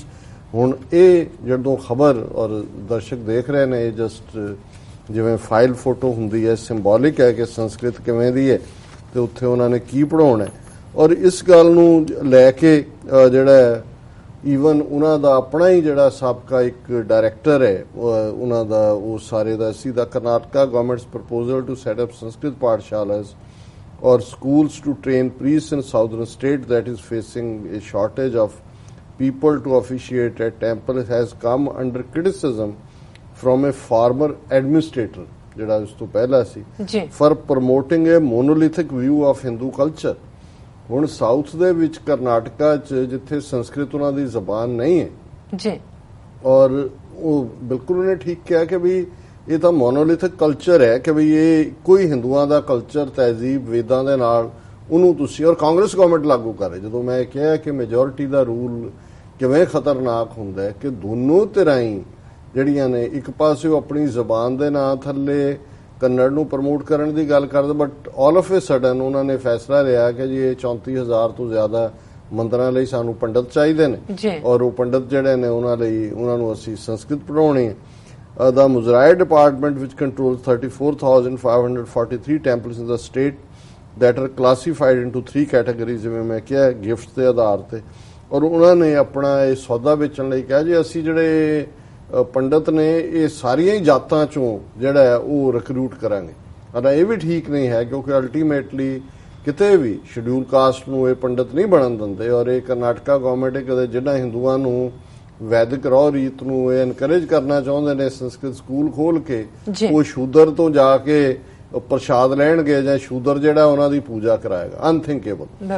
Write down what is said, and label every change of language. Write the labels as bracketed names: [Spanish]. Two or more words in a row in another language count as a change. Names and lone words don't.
[Punjabi] ਹੁਣ ਇਹ ਜਦੋਂ ਖਬਰ ਔਰ ਦਰਸ਼ਕ ਦੇਖ ਰਹੇ ਨੇ, ਇਹ ਜਸਟ ਜਿਵੇਂ [English] file photo [Punjabi] ਹੁੰਦੀ ਹੈ, ਸਿੰਬੋਲਿਕ ਹੈ ਕਿ ਸੰਸਕ੍ਰਿਤ ਕਿਵੇਂ ਦੀ ਹੈ ਤੇ ਉੱਥੇ ਉਹਨਾਂ ਨੇ ਕੀ ਪੜਾਉਣਾ ਔਰ ਇਸ ਗੱਲ ਨੂੰ ਲੈ ਕੇ ਜਿਹੜਾ ਈਵਨ ਉਹਨਾਂ ਦਾ ਆਪਣਾ ਹੀ ਜਿਹੜਾ ਸਾਬਕਾ ਇੱਕ ਡਾਇਰੈਕਟਰ ਹੈ ਉਹਨਾਂ ਦਾ, ਉਹ ਸਾਰੇ ਦਾ ਸੀ ਦਾ [English] Karnataka government's proposal to set up Sanskrit pathshalas or schools to train priests in southern state that is facing a shortage of people to officiate at temple has come under criticism from a former administrator [Punjabi] ਜਿਹੜਾ ਉਸ ਤੋਂ ਪਹਿਲਾਂ ਸੀ [English] for promoting a monolithic view of Hindu culture। [Punjabi] ਹੁਣ ਸਾਊਥ ਦੇ ਵਿੱਚ ਕਰਨਾਟਕਾ 'ਚ ਜਿੱਥੇ ਸੰਸਕ੍ਰਿਤ ਉਹਨਾਂ ਦੀ ਜ਼ਬਾਨ ਨਹੀਂ ਹੈ ਜੀ ਔਰ ਉਹ ਬਿਲਕੁਲ ਉਹਨੇ ਠੀਕ ਕਿਹਾ ਕਿ ਵੀ ਇਹ ਤਾਂ [English] monolithic culture [Punjabi] ਹੈ ਕਿ ਵੀ ਇਹ ਕੋਈ ਹਿੰਦੂਆਂ ਦਾ ਕਲਚਰ, ਤਹਿਜ਼ੀਬ, ਵੇਦਾਂ ਦੇ ਨਾਲ ਉਹਨੂੰ ਤੁਸੀਂ ਔਰ [English] Congress government [Punjabi] ਲਾਗੂ ਕਰ ਰਹੀ। ਜਦੋਂ ਮੈਂ ਕਿਹਾ ਕਿ ਮੈਜੋਰਿਟੀ ਦਾ ਰੂਲ ਕਿਵੇਂ ਖਤਰਨਾਕ ਹੁੰਦਾ ਹੈ ਕਿ ਦੋਨੋਂ ਧਿਰਾਂ ਹੀ ਜਿਹੜੀਆਂ ਨੇ ਇੱਕ ਪਾਸੇ ਉਹ ਆਪਣੀ ਜ਼ਬਾਨ ਦੇ ਨਾਂ ਥੱਲੇ ਕੰਨੜ ਨੂੰ ਪ੍ਰਮੋਟ ਕਰਨ ਦੀ ਗੱਲ ਕਰਦੇ, [English] but all of a sudden [Punjabi] ਉਹਨਾਂ ਨੇ ਫੈਸਲਾ ਲਿਆ ਕਿ ਜੀ ਇਹ 34,000 ਤੋਂ ਜ਼ਿਆਦਾ ਮੰਦਰਾਂ ਲਈ ਸਾਨੂੰ ਪੰਡਤ ਚਾਹੀਦੇ ਨੇ ਔਰ ਉਹ ਪੰਡਤ ਜਿਹੜੇ ਨੇ ਉਹਨਾਂ ਨੂੰ ਅਸੀਂ ਸੰਸਕ੍ਰਿਤ ਪੜ੍ਹਾਉਣੀ ਹੈ। [English] The Muzrai department, which controls 34,543 temples in the state that are classified into 3 categories, [Punjabi] ਜਿਵੇਂ ਮੈਂ ਕਿਹਾ ਗਿਫਟ ਦੇ ਆਧਾਰ ਤੇ, ਔਰ ਉਹਨਾਂ ਨੇ ਆਪਣਾ ਇਹ ਸੌਦਾ ਵੇਚਣ ਲਈ ਕਿਹਾ ਜੀ ਅਸੀਂ ਜਿਹੜੇ ਪੰਡਤ ਨੇ ਇਹ ਸਾਰੀਆਂ ਹੀ ਜਾਤਾਂ ਚੋਂ ਜਿਹੜਾ ਉਹ ਰਿਕਰੂਟ ਕਰਾਂਗੇ। ਅਤੇ ਇਹ ਵੀ ਠੀਕ ਨਹੀਂ ਹੈ ਕਿਉਂਕਿ ਅਲਟੀਮੇਟਲੀ ਕਿਤੇ ਵੀ [English] scheduled caste [Punjabi] ਨੂੰ ਇਹ ਪੰਡਤ ਨਹੀਂ ਬਣਨ ਦਿੰਦੇ ਔਰ ਇਹ [English] Karnataka government [Punjabi] ਕਦੇ ਜਿਹੜਾ ਹਿੰਦੂਆਂ ਨੂੰ ਵੈਦਿਕ ਰਹੁ ਰੀਤ ਨੂੰ ਇਹ ਐਨਕਰੇਜ ਕਰਨਾ ਚਾਹੁੰਦੇ ਨੇ [English] Sanskrit school [Punjabi] ਖੋਲ ਕੇ, ਉਹ ਸ਼ੂਦਰ ਤੋਂ ਜਾ ਕੇ ਪ੍ਰਸ਼ਾਦ ਲੈਣਗੇ ਜਾਂ ਸ਼ੂਦਰ ਜਿਹੜਾ ਉਹਨਾਂ ਦੀ ਪੂਜਾ ਕਰਾਏਗਾ, ਅਨਥਿੰਕੇਬਲ।